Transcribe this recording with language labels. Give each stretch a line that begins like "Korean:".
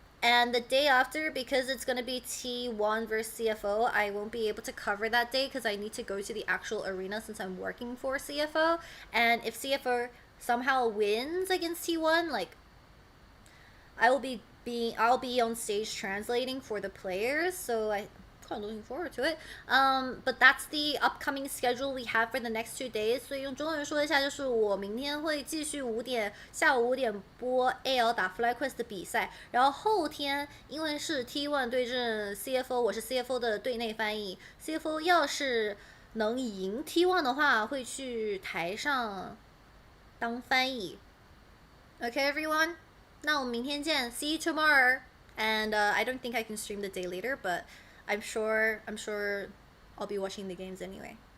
English: And the day after, because it's going to be T1 versus CFO, I won't be able to cover that day because I need to go to the actual arena since I'm working for CFO. And if CFO somehow wins against T1, like, I'll be on stage translating for the players, so I'm kind of looking forward to it. But that's the upcoming schedule we have for the next 2 days.
Chinese: 所以用中文说一下，就是我明天会继续下午5点播 AL 打 FlyQuest 的比赛，然后后天因为是 T1 对阵 CFO， 我是 CFO 的队内翻译。 CFO 要是能赢 T1 的话，会去台上当翻译。
English: Okay, everyone.
Chinese: 那我们明天见
English: See you tomorrow. And I don't think I can stream the day later, but I'm sure I'll be watching the games anyway.